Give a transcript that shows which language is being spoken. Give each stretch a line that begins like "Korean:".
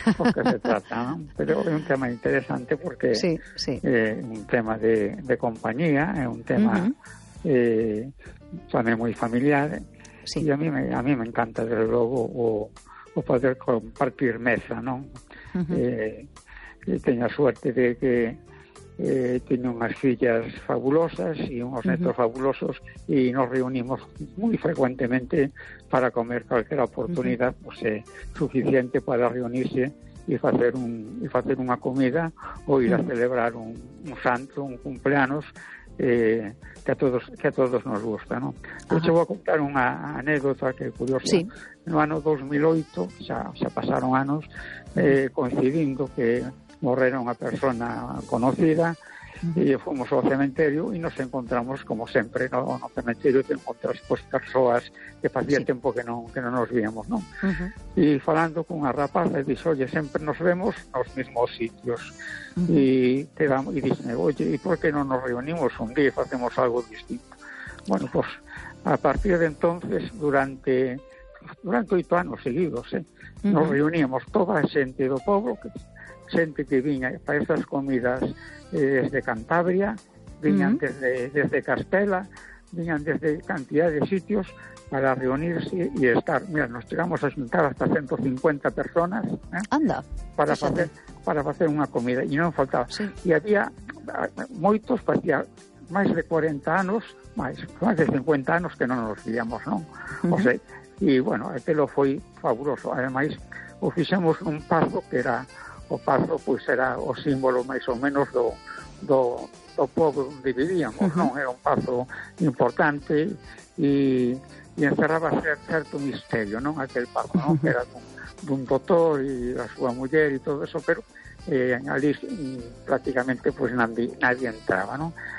Spanish: Porque se trata, ¿no? Pero es un tema interesante porque es un tema de compañía, es un tema también muy familiar. Sí. Y a mí me encanta, desde luego,
Galician: o poder compartir mesa, non? Teño a suerte de que teño unhas fillas fabulosas e unhos netos fabulosos, e nos reunimos moi frecuentemente para comer calquera oportunidade suficiente para reunirse e facer unha comida ou ir a celebrar un santo, un cumpleanos que a todos nos gusta, non? Eu te vou a contar unha anécdota que é curiosa. Sí. No ano 2008, xa pasaron anos, coincidindo que morrera unha persona conocida, e fomos ao cementerio e nos encontramos, como sempre, ¿no? No cementerio te encontras pues, persoas que facía sí. tempo que non nos víamos, ¿no? Uh-huh. E falando con unha rapaza, dixo, oye, sempre nos vemos nos mesmos sitios. E dixo, oye, e por que non nos reunimos un día e facemos algo distinto? Bueno, pues, a partir de entonces, durante 8 anos seguidos, ¿eh? Uh-huh. Nos reuníamos toda a xente do pobo, xente que viña para estas comidas desde Cantabria, viñan uh-huh. desde Castela, viñan desde cantidad de sitios para reunirse y estar.
Spanish: Mira, nos llegamos a juntar hasta 150 personas, ¿eh? Anda, para hacer una comida, y non faltaba. Sí.
Galician: Y había moitos, facía máis de 40 anos, máis de 50 anos que non nos víamos, non? Uh-huh. O sea, y bueno, aquello foi fabuloso. Ademais, o fixemos un paso que era o paso, pues, era o símbolo máis ou menos do pobo onde vivíamos, uh-huh. non? Era un paso importante e encerraba certo misterio, non? Aquel paso, non? Uh-huh. Era dun doutor e a súa muller e todo eso, pero ali prácticamente pues, nadie entraba, non?